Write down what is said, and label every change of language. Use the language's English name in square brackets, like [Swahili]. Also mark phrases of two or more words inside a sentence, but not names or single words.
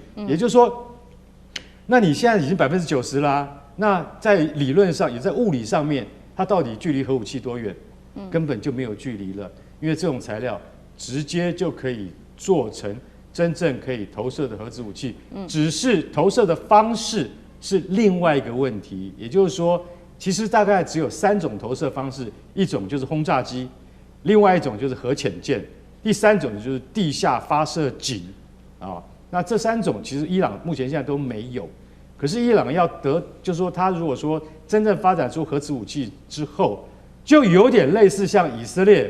[Chinese] 也就是說，那你現在已經90%啦，那在理論上也在物理上面，它到底距離核武器多遠？根本就沒有距離了，因為這種材料直接就可以做成真正可以投射的核子武器，只是投射的方式是另外一個問題。也就是說，其實大概只有3種投射方式，一種就是轟炸機，另外一種就是核潛艦。第3種就是地下發射井啊，那這3種其實伊朗目前現在都沒有。可是伊朗要就是說他如果說真正發展出核子武器之後，就有點類似像以色列。